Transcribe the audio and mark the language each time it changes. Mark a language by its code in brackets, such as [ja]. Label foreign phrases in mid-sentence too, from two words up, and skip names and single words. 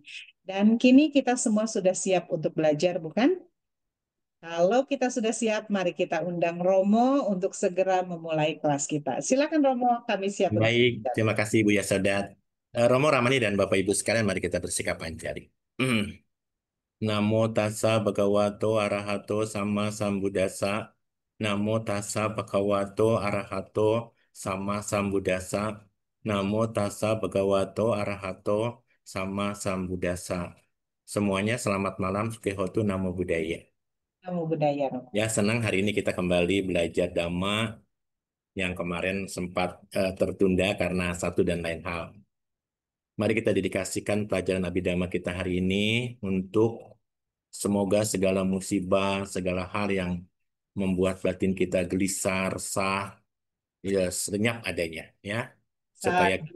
[id] Dan kini kita semua sudah siap untuk belajar, bukan? Kalau kita sudah siap, mari kita undang Romo untuk segera memulai kelas kita. Silakan Romo, kami siap untuk Baik, belajar. terima kasih Bu Yasodat. Romo Ramani dan Bapak Ibu sekalian, mari kita bersikap panjang. [pi] Namo tassa bhagavato arahato sama sambuddhassa. Namo tassa bhagavato arahato sama sambuddhassa. Namo tassa bhagavato arahato sama sambuddhassa. [id] Semuanya selamat malam, [pi] Sukihotu Namo Buddhaya. Namo Buddhaya, [id] Romo. Ya, senang hari ini kita kembali belajar Dhamma yang kemarin sempat tertunda karena satu dan lain hal. Mari kita dedikasikan pelajaran Abhidhamma kita hari ini untuk semoga segala musibah, segala hal yang membuat batin kita gelisah, resah, ya senyap adanya, ya, supaya kita